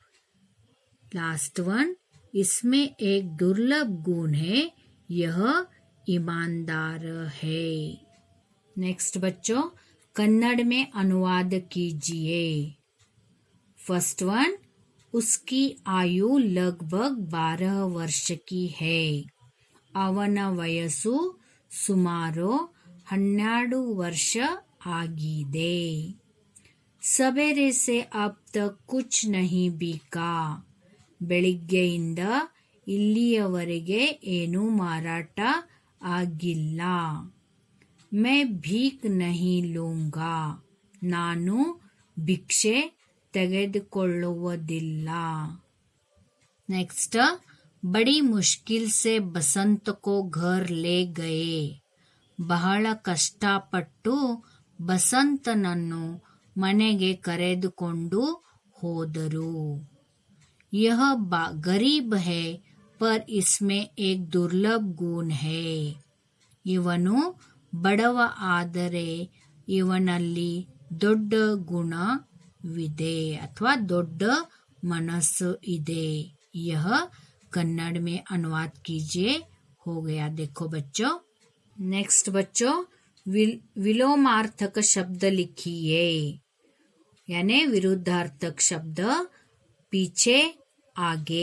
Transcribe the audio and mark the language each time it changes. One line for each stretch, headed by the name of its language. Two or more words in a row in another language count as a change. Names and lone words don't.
English: last one,
Hindi: इसमें एक दुर्लभ गुण है, यह ईमानदार है। नेक्स्ट बच्चों, कन्नड़ में अनुवाद कीजिए।
English: first one,
Hindi: उसकी आयु लगभग 12 वर्ष की है।
Kannada: ಅವನ ವಯಸ್ಸು ಸುಮಾರು 12 ವರ್ಷ ಆಗಿದೆ।
Hindi: सवेरे से अब तक कुछ नहीं बिका।
Kannada: ಬೆಳಿಗ್ಗೆಯಿಂದ ಇಲ್ಲಿಯವರೆಗೆ ಏನೂ ಮಾರಾಟ ಆಗಿಲ್ಲ।
Hindi: मैं भीख नहीं लूंगा।
Kannada: ನಾನು ಭಿಕ್ಷೆ ತೆಗೆದುಕೊಳ್ಳುವುದಿಲ್ಲ।
Hindi: नेक्स्ट, बड़ी मुश्किल से बसंत को घर ले गए।
Kannada: ಬಹಳ ಕಷ್ಟಪಟ್ಟು ಬಸಂತನನ್ನು ಮನೆಗೆ ಕರೆದುಕೊಂಡು ಹೋದರು।
Hindi: यह गरीब है पर इसमें एक दुर्लभ गुण है।
Kannada: ಇವನು ಬಡವ ಆದರೆ ಇವನಲ್ಲಿ ದೊಡ್ಡ ಗುಣವಿದೆ ಅಥವಾ ದೊಡ್ಡ ಮನಸ್ಸು ಇದೆ।
Hindi: यह कन्नड़ में अनुवाद कीजिए। हो गया। देखो बच्चों, नेक्स्ट बच्चों, विलोमार्थक शब्द लिखिए, यानी विरुद्धार्थक शब्द पीछे आगे।